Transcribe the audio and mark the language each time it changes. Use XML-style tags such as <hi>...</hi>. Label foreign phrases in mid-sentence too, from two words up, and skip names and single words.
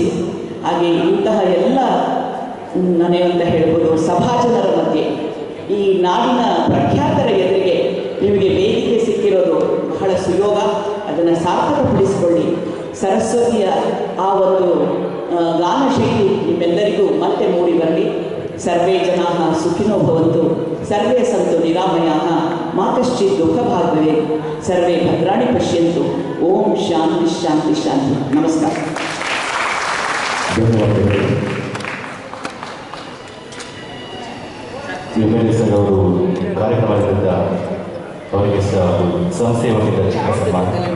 <kn>ಹಾಗೆ ಇಂತಹ ಎಲ್ಲ ನಾನೇನಂತ ಹೇಳ್ಬೋದು, ಸಭಾಜನರ ಮಧ್ಯೆ ಈ ನಾಡಿನ ಪ್ರಖ್ಯಾತರ ಎದುರಿಗೆ ನಿಮಗೆ ವೇದಿಕೆ ಸಿಕ್ಕಿರೋದು ಬಹಳ ಸುಯೋಗ. ಅದನ್ನು ಸಾರ್ಥಕಪಡಿಸಿಕೊಳ್ಳಿ. ಸರಸ್ವತಿಯ ಆ ಒಂದು ಗಾನ ಶೈಲಿ ನಿಮ್ಮೆಲ್ಲರಿಗೂ ಮತ್ತೆ ಮೂಡಿ ಬರಲಿ.</kn> <sa>ಸರ್ವೇ ಜನಾಃ ಸುಖಿನೋ ಭವಂತು, ಸರ್ವೇ ಸಂತು ನಿರಾಮಯಾಃ, ಮಾ ಕಶ್ಚಿತ್ ದುಃಖಭಾಗ್ಭವೆ, ಸರ್ವೇ ಭದ್ರಾಣಿ ಪಶ್ಯಂತು. ಓಂ ಶಾಂತಿ ಶಾಂತಿ ಶಾಂತಿ.</sa> <kn>ನಮಸ್ಕಾರ. ಧನ್ಯವಾದಗಳು. ಸರ್ ಅವರು ಕಾರ್ಯಕ್ರಮದಿಂದ ಅವರಿಗೆ ಸಂಸ್ಥೆಯ ವತಿಯಿಂದ ಚಿಕ್ಕ ಸನ್ಮಾನ.</kn>